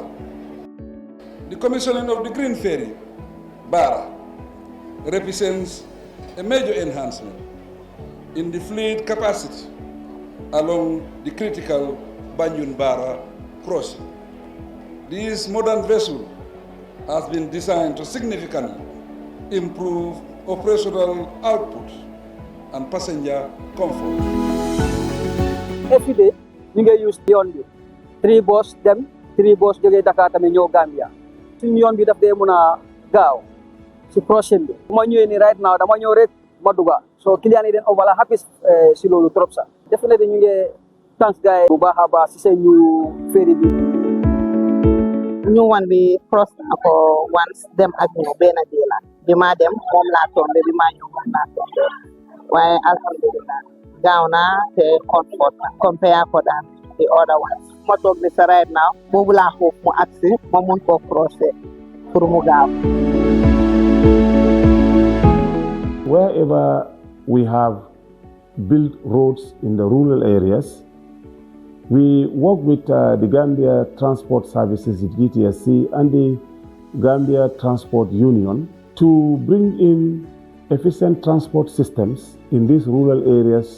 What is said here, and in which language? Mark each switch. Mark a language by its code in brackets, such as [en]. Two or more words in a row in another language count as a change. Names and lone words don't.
[en] The commissioning of the Green Ferry, Barra, represents a major enhancement in the fleet capacity along the critical Banjul-Barra crossing. This modern vessel has been designed to significantly improve operational output and passenger comfort. Every day, [wo] ñu ngi use yoon bi 3 bus dem 3 bus jógee Dakar tamit ñëw Gambia suñu yoon bi daf dee mën a gaaw si prochaine bi bu ma ñëwee ni [en] right now [wo] dama ñëw rek ma duga so client yi den [en] overall happy [wo] si loolu trop sax definitely ñu ngi thanks gars bu baax a baax si seen ñu ferry bi ñu wan bi cross na ko once dem ak ñëw benn dee la bi ma dem moom laa tombé bi ma ñëw moom laa tombé waaye alhamdulillah gaaw na te comfort na compare ko daan [en] the other ones [wo] ma toog ni sa [en] right now [wo] boobu laa xoof mu agsi ma mun koo crossé pour mu gaaw. [en] Wherever we have built roads in the rural areas, we work with the Gambia Transport Services, GTSC, and the Gambia Transport Union to bring in efficient transport systems in these rural areas.